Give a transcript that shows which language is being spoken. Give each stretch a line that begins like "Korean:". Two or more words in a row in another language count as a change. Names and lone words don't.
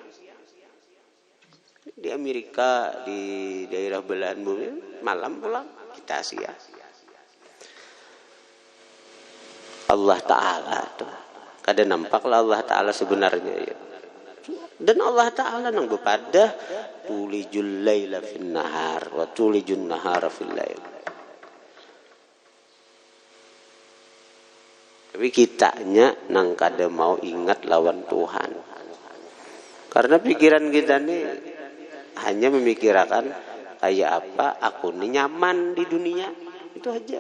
Banjar: Di Amerika, di daerah belahan bumi malam pulang, kita siang. Allah Ta'ala tuh kada nampaklah Allah Ta'ala sebenarnya ya. Dan Allah Ta'ala nang bepada
Arabic: تولج الليل في النهار وتولج النهار في الليل.
Banjar: Tapi kitanya nang kada mau ingat lawan Tuhan. Karena pikiran kita nih hanya memikirkan kayak apa aku ini nyaman di dunia, itu aja.